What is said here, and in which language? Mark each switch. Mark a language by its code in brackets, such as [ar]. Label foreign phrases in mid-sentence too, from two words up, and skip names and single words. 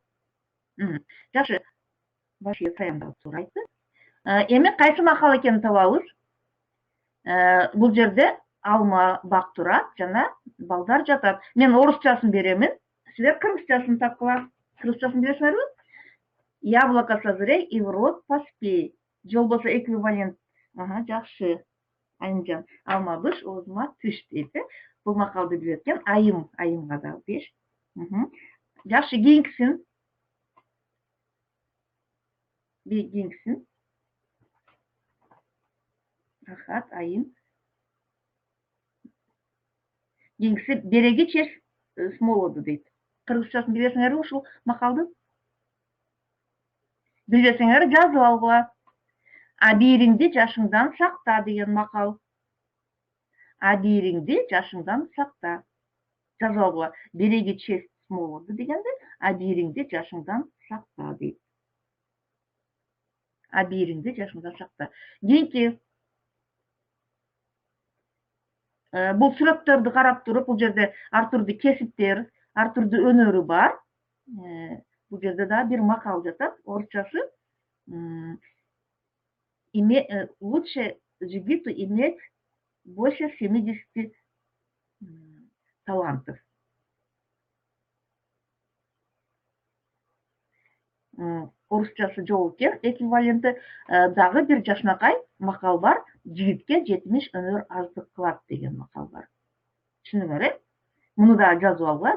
[ky] Жакшы. Баш ийет, саямдап туура айтты. Эми кайсы макал экенин табабыз. Бул жерде алма бак турат жана балдар жатат. Мен орусчасын беремин. Силер кыргызчасын тапкыла. Кыргызчасын билесиңерби? [ru] Яблоко созрей и в рот поспей. [ky] Же болбосо эквивалент. Жакшы. Айымжан, алма быш, оозума түш дейт. Бул макалды билет экен. Айымга да 5. Жакшы, кийинкисин. Кийинкисин. Рахат, айым. Кийинкиси [ru] береги честь с молоду [ky] дейт. Кыргызчасын билесиңерби ушул макалды? Билбесеңер жазып алгыла. Абийириңди жашыңдан сакта деген макал. Абийириңди жашыңдан сакта. Жазып алгыла. [ru] Береги честь с молоду [ky] дегенде, абийириңди жашыңдан сакта дейт. Абийириңди жашыңдан сакта. Кийинки Бул сүрөттөрдү карап туруп, бул жерде ар турдуу кесиптер, ар турдуу өнөрү бар. Бул жерде да бир макал жатат, орусчасы. [ru] Лучше жигиту иметь больше 70 талантов. [ky] Орусчасы жок экен, эквиваленти. Дагы бир жашнакай макал бар. Жигитке 70 өнөр аздык кылат деген макал бар. Түшүндүңөр, э? Муну да жазып алгыла.